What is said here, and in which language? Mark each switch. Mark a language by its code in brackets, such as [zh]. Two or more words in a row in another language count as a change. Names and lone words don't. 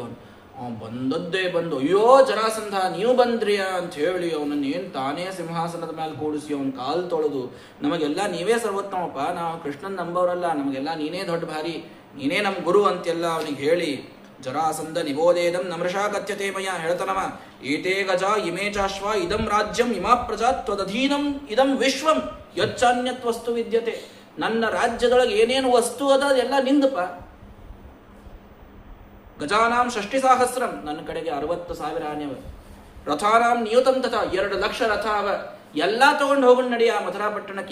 [kn] ಬಂದದ್ದೇ ಬಂದು, ಅಯ್ಯೋ ಜರಾಸಂಧ ನೀವು ಬಂದ್ರಿಯಾ ಅಂತ ಹೇಳಿ ಅವನನ್ನು ಏನು ತಾನೇ ಸಿಂಹಾಸನದ ಮೇಲೆ ಕೂಡಿಸಿ ಅವನ ಕಾಲು ತೊಳೆದು, ನಮಗೆಲ್ಲ ನೀವೇ ಸರ್ವೋತ್ತಮಪ್ಪ, ನಾವು ಕೃಷ್ಣನ್ ನಂಬವರಲ್ಲ, ನಮಗೆಲ್ಲ ನೀನೇ ದೊಡ್ಡ ಭಾರಿ, ನೀನೇ ನಮ್ಮ ಗುರು ಅಂತೆಲ್ಲ ಅವನಿಗೆ ಹೇಳಿ, ಜರಾಸಂಧ [sa] ನಿಬೋಧೇದಂ ನಮೃಷಾ ಕಥ್ಯತೆ ಮಯ [kn] ಹೇಳ್ತಾನವ. [sa] ಏತೇ ಗಜ ಇಮೇ ಚಾಶ್ವ ಇದಂ ರಾಜ್ಯಂ ಇಮಾ ಪ್ರಜಾ ತ್ವದಧೀನಂ ಇದಂ ವಿಶ್ವಂ ಯಚ್ಚಾನ್ಯತ್ ವಸ್ತು ವಿದ್ಯತೆ. [kn] ನನ್ನ ರಾಜ್ಯದೊಳಗೆ ಏನೇನು ವಸ್ತು ಅದ ಅದೆಲ್ಲ ನಿಂದಪ್ಪ. ಗಜಾನಾಂ 60,000, ನನ್ನ ಕಡೆಗೆ 60,000 ಆನೆವ. [sa] ರಥಾನಾಂ ನಿಯುತಂ ತಥಾ 2,00,000 [kn] ರಥ ಅವ. ಎಲ್ಲ ತಗೊಂಡು ಹೋಗೋಣ ನಡಿಯ ಮಥುರಾ ಪಟ್ಟಣಕ್ಕೆ.